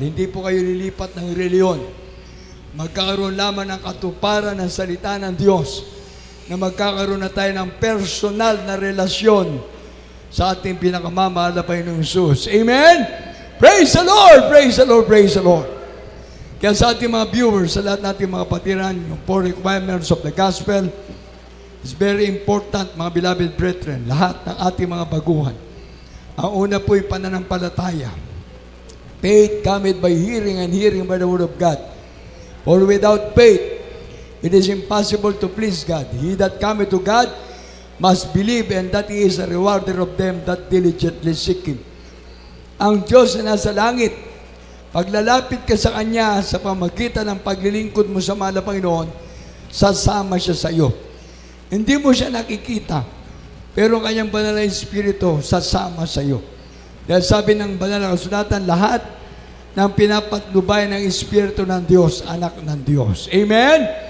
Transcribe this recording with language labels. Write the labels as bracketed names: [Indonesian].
[Filipino] Hindi po kayo lilipat ng reliyon. Magkakaroon lamang ng katuparan ng salita ng Diyos na magkakaroon na tayo ng personal na relasyon sa ating pinakamamahal na Panginoong Jesus. [English] Amen? Praise the Lord! Praise the Lord! Praise the Lord! Kaya sa ating mga viewers, sa lahat nating mga patiran, yung 4 requirements of the gospel is very important, mga beloved brethren, lahat ng ating mga baguhan. [Filipino] Ang una po'y pananampalataya. [English] Faith cometh by hearing and hearing by the word of God. For without faith, it is impossible to please God. He that cometh to God must believe, and that He is a rewarder of them that diligently seek Him. [Filipino] Ang Diyos na nasa langit, paglalapit ka sa Kanya sa pamagitan ng paglilingkod mo sa mahal na Panginoon, sasama siya sa iyo. Hindi mo siya nakikita, pero ang Kanyang banal na Espiritu sasama sa iyo. Dahil sabi ng banal na kasulatan, lahat ng pinapatnubay ng Espiritu ng Diyos, anak ng Diyos. Amen?